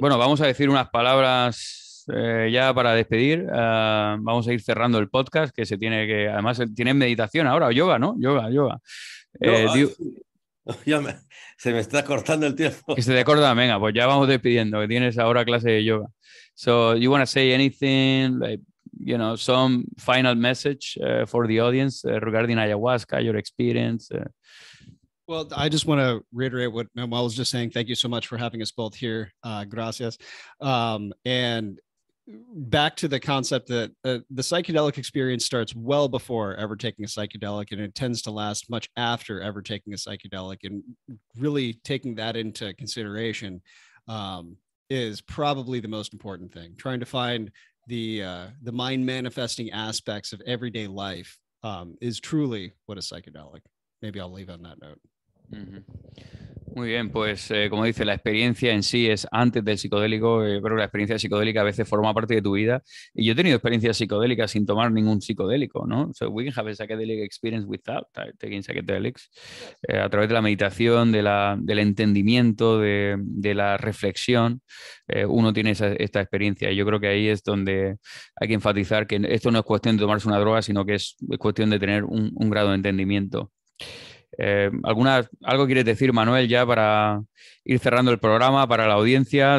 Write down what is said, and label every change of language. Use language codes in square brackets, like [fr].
[es] Bueno, vamos a decir unas palabras ya para despedir. Vamos a ir cerrando el podcast, que se tiene que, además, tienen meditación ahora, o yoga, ¿no? Yoga. Sí. Se me está cortando el tiempo. Que se te corta, venga, pues ya vamos despidiendo, que tienes ahora clase de yoga. [en] So, you want to say anything, like, some final message for the audience regarding ayahuasca, your experience? Well, I just want to reiterate what Manuel was just saying. Thank you so much for having us both here. [es] Gracias. [en] And back to the concept that the psychedelic experience starts well before ever taking a psychedelic, and it tends to last much after ever taking a psychedelic. And really taking that into consideration is probably the most important thing. Trying to find the mind manifesting aspects of everyday life is truly what a psychedelic. Maybe I'll leave on that note. [es] Muy bien, pues como dice, la experiencia en sí es antes del psicodélico, pero la experiencia psicodélica a veces forma parte de tu vida. Y yo he tenido experiencias psicodélicas sin tomar ningún psicodélico, ¿no? [en] So we can have a psychedelic experience without taking psychedelics. [es] A través de la meditación, del entendimiento, de la reflexión, uno tiene esta experiencia. Y yo creo que ahí es donde hay que enfatizar que esto no es cuestión de tomarse una droga, sino que es cuestión de tener un grado de entendimiento. ¿Algo quieres decir, Manuel, ya para ir cerrando el programa, para la audiencia?